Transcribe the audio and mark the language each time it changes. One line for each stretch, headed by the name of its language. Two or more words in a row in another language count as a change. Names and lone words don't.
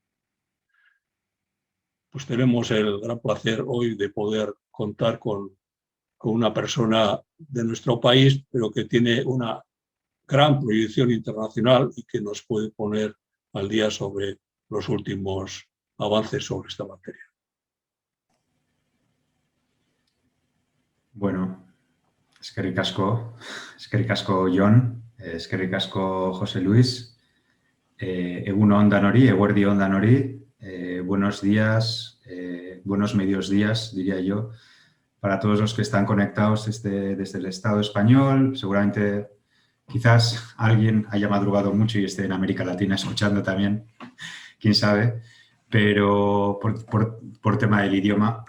Spanish: Pues tenemos el gran placer hoy de poder contar con una persona de nuestro país, pero que tiene una gran proyección internacional y que nos puede poner al día sobre los últimos avances sobre esta materia.
Basque: Bueno, eskerrik asko Jon, eskerrik asko José Luis, egun on danori, eguerdi on danori,
Spanish: buenos días, buenos medios días, diría yo, para todos los que están conectados desde el Estado español. Seguramente quizás alguien haya madrugado mucho y esté en América Latina escuchando también, quién sabe, pero por tema del idioma.